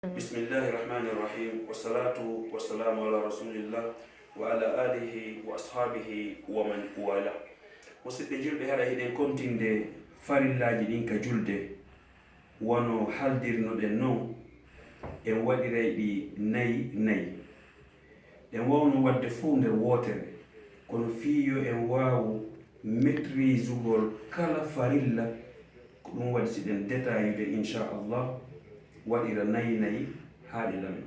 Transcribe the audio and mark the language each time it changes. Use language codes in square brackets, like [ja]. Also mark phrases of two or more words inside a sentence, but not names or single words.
[ar] بسم الله الرحمن الرحيم والصلاة والسلام على رسول الله وعلى آله وأصحابه ومن والاه. [ff] Musidɓe julɓe, haɗa hiɗen kontinde farillaji ɗin ka julde wono haldirnoɗen non en waɗiray ɗi nayi ɗen wawno wadde fuu nder wotere, kono fiyo en wawu maîtrise ugol kala farilla ko ɗum waɗi siɗen détaillude inchallah waɗira nayi haaɗi lamma.